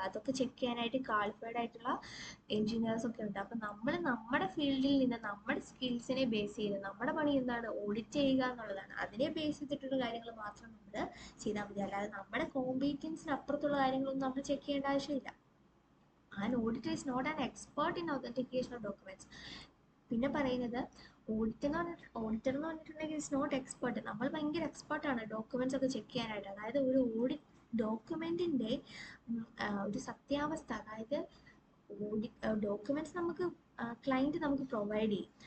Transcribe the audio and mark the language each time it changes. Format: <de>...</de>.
<ml>അതൊക്കെ ചെക്ക് ചെയ്യാനായിട്ട് ക്വാളിഫൈഡ് ആയിട്ടുള്ള എൻജിനീയേഴ്സ് ഒക്കെ ഉണ്ട്. അപ്പം നമ്മൾ നമ്മുടെ ഫീൽഡിൽ നിന്ന് നമ്മുടെ സ്കിൽസിനെ ബേസ് ചെയ്ത് നമ്മുടെ പണി എന്താണ്, ഓഡിറ്റ് ചെയ്യുക എന്നുള്ളതാണ്. അതിനെ ബേസ് ചെയ്തിട്ടുള്ള കാര്യങ്ങൾ മാത്രം നമ്മൾ ചെയ്താൽ മതി. അല്ലാതെ നമ്മുടെ കോമ്പീറ്റൻസിന് അപ്പുറത്തുള്ള കാര്യങ്ങളൊന്നും നമ്മൾ ചെക്ക് ചെയ്യേണ്ട ആവശ്യമില്ല.</ml> <en>An auditor is not an expert in authentication of documents.</en> <ml>പിന്നെ പറയുന്നത് ഓഡിറ്റർ എന്ന് പറഞ്ഞിട്ടുണ്ടെങ്കിൽ</ml> <en>Is not expert.</en> <ml>നമ്മൾ ഭയങ്കര എക്സ്പേർട്ടാണ് ഡോക്യുമെന്റ്സ് ഒക്കെ ചെക്ക് ചെയ്യാനായിട്ട്. അതായത് ഒരു ഡോക്യുമെന്റിന്റെ ഒരു സത്യാവസ്ഥ, അതായത് ഡോക്യുമെന്റ്സ് നമുക്ക് ക്ലയൻറ്റ് നമുക്ക് പ്രൊവൈഡ് ചെയ്യും.</ml>